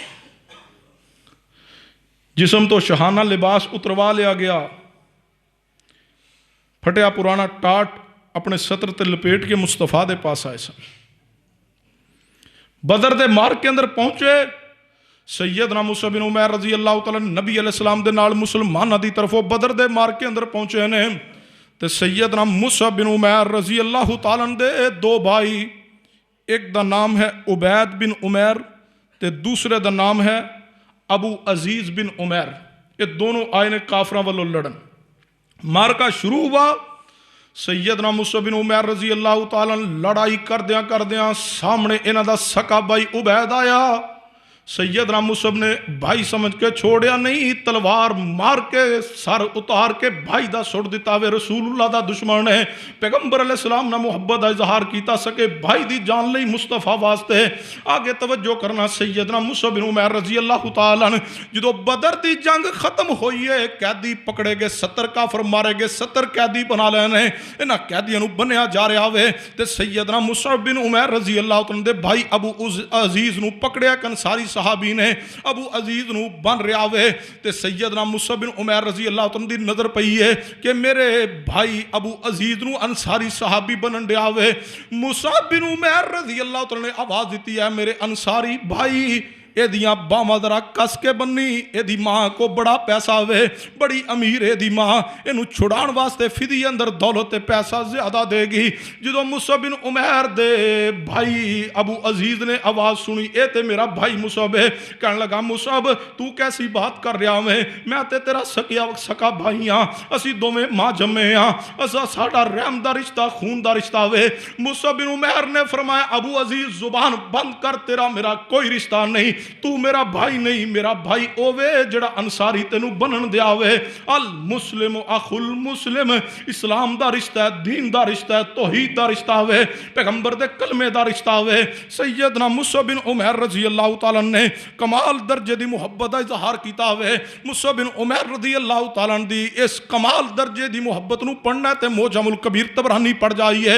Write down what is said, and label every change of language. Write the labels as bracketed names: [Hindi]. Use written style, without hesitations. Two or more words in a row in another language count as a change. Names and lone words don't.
[Punjabi] جسم تو شہانہ لباس اتروا لیا گیا پھٹیا پرانا ٹاٹ اپنے سطر تے لپیٹ کے مصطفیٰ دے پاس آئے سن. بدر دے مار کے اندر پہنچے سیدنا مصعب بن عمیر [Arabic] رضی اللہ تعالیٰ [Punjabi] نبی [Arabic] علیہ السلام [Punjabi] دے نال مسلمانہ دی طرفوں بدر دے مار کے اندر پہنچے نے. تے سیدنا مصعب بن عمیر [Arabic] رضی اللہ تعالیٰ [Punjabi] دے دو بھائی، ایک دا نام ہے عبید بن عمیر تے دوسرے دا نام ہے ابو عزیز بن عمیر. یہ دونوں آئے نے کافراں والوں لڑن. مارکا شروع ہوا. سیدنا مصعب بن عمیر [Arabic] رضی اللہ تعالیٰ [Punjabi] لڑائی کردیاں سامنے انہاں دا سکا بھائی عبید آیا. سیدنا مصعب نے بھائی سمجھ کے چھوڑیا نہیں، تلوار مار کے سر اتار کے بھائی دا سٹ دیتا وے. رسول اللہ دا دشمن ہے، پیغمبر [Arabic] علیہ السلام [Punjabi] نہ محبت دا اظہار کیتا سکے، بھائی دی جان لئی مصطفیٰ واسطے. آگے توجہ کرنا، سیدنا مصعب بن عمیر [Arabic] رضی اللہ تعالیٰ [Punjabi] جدو بدر دی جنگ ختم ہوئی ہے، قیدی پکڑے گئے، 70 کافر مارے گئے، 70 قیدی بنا لینے. انہاں قیدیاں نو بنیا جا رہا وے تے سیدنا مصعب بن عمیر [Arabic] رضی اللہ تعالیٰ [Punjabi] دے بھائی ابو عزیز نو پکڑیا. انصاری صحابی نے ابو عزیز نو بن رہا وے تے سیدنا مصعب بن عمیر [Arabic] رضی اللہ عنہ [Punjabi] دی نظر پئی ہے کہ میرے بھائی ابو عزیز نو انصاری صحابی بنن رہا وے. مصعب بن عمیر [Arabic] رضی اللہ عنہ [Punjabi] نے آواز دیتی ہے، میرے انصاری بھائی اے دیاں باواں ذرا کس کے بنی، اے دی ماں کو بڑا پیسہ وے، بڑی امیر اے دی ماں، اینو چھڑان واسطے فدی اندر دولت پیسہ زیادہ دے گی. جدو مصعب بن عمیر دے بھائی ابو عزیز نے آواز سنی، اے تے میرا بھائی مصعب ہے. کہنے لگا مصعب تو کیسی بات کر رہا میں تے تیرا سکا بھائی ہاں، اسی دوویں ماں جمے ہاں، اسا ساڈا رحم دا رشتہ خون دا رشتہ وے. مصعب بن عمیر نے فرمایا ابو عزیز زبان بند کر، تیرا میرا کوئی رشتہ نہیں، تو میرا بھائی نہیں، میرا بھائی اوے جڑا انصاری تینو بنن دیا وے. [Arabic] المسلم اخو المسلم، [Punjabi] اسلام دا رشتہ ہے، دین دا رشتہ ہے، توحید دا رشتہ وے، پیغمبر دے کلمے دا رشتہ وے. سیدنا مصعب بن عمیر [Arabic] رضی اللہ تعالیٰ [Punjabi] نے کمال درجے دی محبت دا اظہار کیتا وے. مصعب بن عمیر [Arabic] رضی اللہ تعالیٰ [Punjabi] دی اس کمال درجے دی محبت نو پڑھنا تے موجم الکبیر طبرانی پڑھ جائیے.